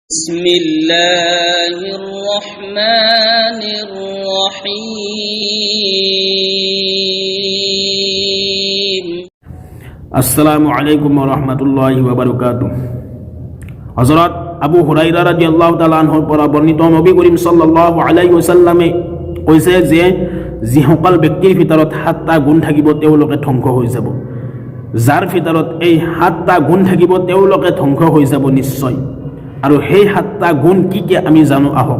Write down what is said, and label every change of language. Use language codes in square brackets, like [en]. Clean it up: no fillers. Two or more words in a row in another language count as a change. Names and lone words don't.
[ar] بسم الله الرحمن الرحيم السلام عليكم ورحمة الله وبركاته [as] হযরত আবু হুরায়রা [ar] رضي الله تعالى عنه [as] পৰা বৰ্ণিত নবী করিম [ar] صلى الله عليه وسلم [as] কৈছে যে যিসকল ব্যক্তিৰ ভিতৰত 7টা গুণ থাকিব তেওঁলোকে ধ্বংস হৈ যাব। যাৰ ভিতৰত এই 7টা গুণ থাকিব তেওঁলোকে ধ্বংস হৈ যাব নিশ্চয়। আৰু সেই 7টা গুণ কি কি আমি জানো আহক।